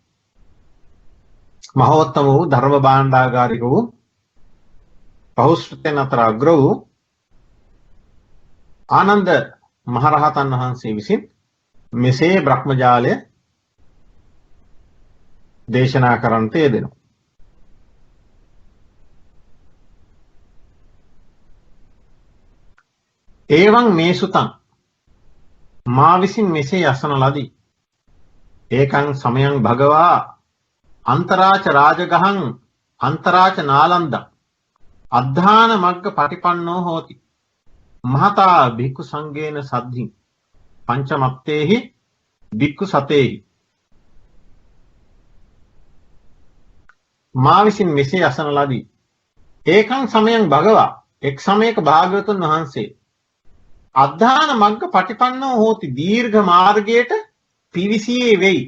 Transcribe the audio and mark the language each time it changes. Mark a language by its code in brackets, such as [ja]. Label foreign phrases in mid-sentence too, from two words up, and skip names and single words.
[si] මහෝත්තම වූ ධර්ම භාණ්ඩාගාරික වූ බහුශ්‍රතයන් අතර අග්‍ර වූ ආනන්ද මහරහතන් වහන්සේ විසින් මෙසේ බ්‍රහ්මජාලය දේශනා කරන්නට යෙදෙනවා. [pi] එවං මේ සුතං [si] මා විසින් මෙසේ අසන ලදී. [pi] ඒකං සමයං භගවා අන්තරාච රාජගහං අන්තරාච නාලන්දං අද්ධාන මග්ග පටිපන්නෝ හෝති. මහතා භික්ඛු සංඝේන සද්ධින් පංචමත්තේහි භික්ඛු සතේහි. [si] මා විසින් මෙසේ අසන ලදී. [pi] ඒකං සමයං භගවා [si] එක් සමයක භාග්‍යවතුන් වහන්සේ [pi] අද්ධාන මග්ග පටිපන්නෝ හෝති [si] දීර්ඝ මාර්ගයට පිවිසියේ වෙයි.